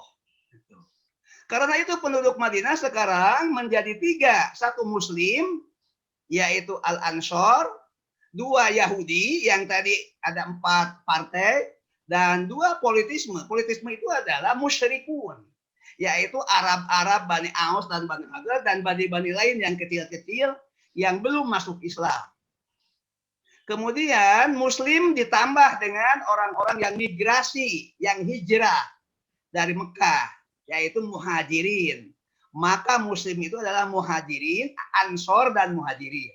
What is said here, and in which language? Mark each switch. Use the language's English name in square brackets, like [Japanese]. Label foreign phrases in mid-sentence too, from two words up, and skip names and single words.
[Indonesian] Karena itu penduduk Madinah sekarang menjadi 3. 1 Muslim, yaitu Al-Ansor. 2 Yahudi, yang tadi ada 4 partai. Dan 2 politisme. Politisme itu adalah musyrikun, yaitu Arab-Arab, Bani Aus dan Bani Hajrat, dan bani-bani lain yang kecil-kecil yang belum masuk Islam. Kemudian Muslim ditambah dengan orang-orang yang migrasi, yang hijrah dari Mekah, yaitu muhajirin. Maka Muslim itu adalah muhajirin, Ansor, dan muhajirin.